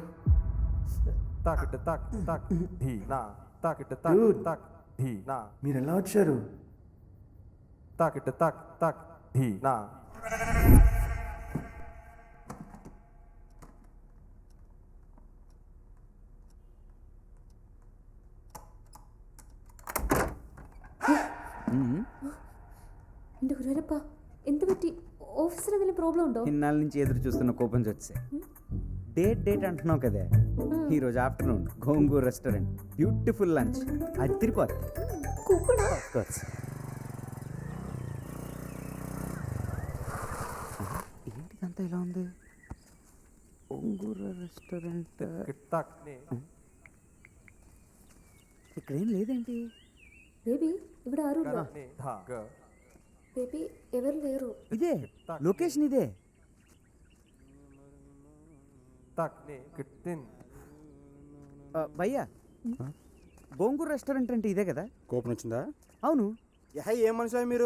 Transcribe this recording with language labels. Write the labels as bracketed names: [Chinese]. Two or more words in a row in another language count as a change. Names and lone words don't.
[English] తాకిట తాక్ తాక్ హీ నా తాకిట తాక్ Dude. తాక్ హీ నా [Telugu] మీరు ఎలా వచ్చారు? తాకిట తాక్ తాక్ హీ నా [Malayalam] എൻ്റെ ഗുരുവരപ്പ എന്ത് പറ്റി? ഓഫീസിൽ എന്തെങ്കിലും പ്രോബ്ലം ഉണ്ടോ? [Telugu] ఇన్నాళ్ళ నుంచి ఎదురు చూస్తున్న కూపన్స్ వచ్చాయి. డేట్ అంటున్నావు కదా, ఈరోజు ఆఫ్టర్నూన్ గోంగూర్ రెస్టారెంట్ [English] beautiful lunch [Telugu] అదిరిపోతుంది. కూపనా? ఏంటిదంతా ఇలా ఉంది? గోంగూర రెస్టారెంట్ తాక్ నే ఇక్కడేం లేదేంటి? [Malayalam] బేబీ ഇവിടെ ആരും ഇല്ല. నే ధా గ [Telugu] బేబీ ఎవరు లేరు. ఇదే లొకేషన్, ఇదే. తాక్ నే కిట్టిన్ భయ్యా, గోంగూర రెస్టారెంట్ అంటే ఇదే కదా? కూపన్ వచ్చిందా? అవును. ఏం మనిషి మీరు?